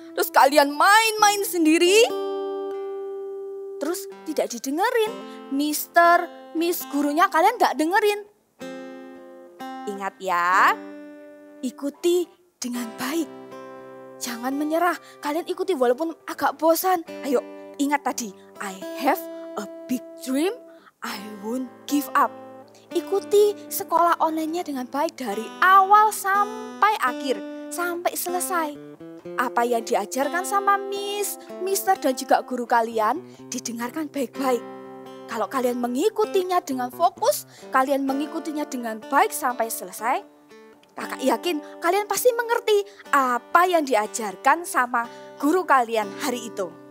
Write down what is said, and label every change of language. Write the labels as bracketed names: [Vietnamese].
[Indonesian] Terus kalian main-main sendiri. Terus tidak didengerin. Miss gurunya kalian gak dengerin. Ingat ya, ikuti dengan baik. Jangan menyerah, kalian ikuti walaupun agak bosan. Ayo, ingat tadi, [English] I have a big dream, I won't give up. [Indonesian] Ikuti sekolah online-nya dengan baik dari awal sampai akhir, sampai selesai. Apa yang diajarkan sama mister dan juga guru kalian, didengarkan baik-baik. Kalau kalian mengikutinya dengan fokus, kalian mengikutinya dengan baik sampai selesai, Kakak yakin kalian pasti mengerti apa yang diajarkan sama guru kalian hari itu.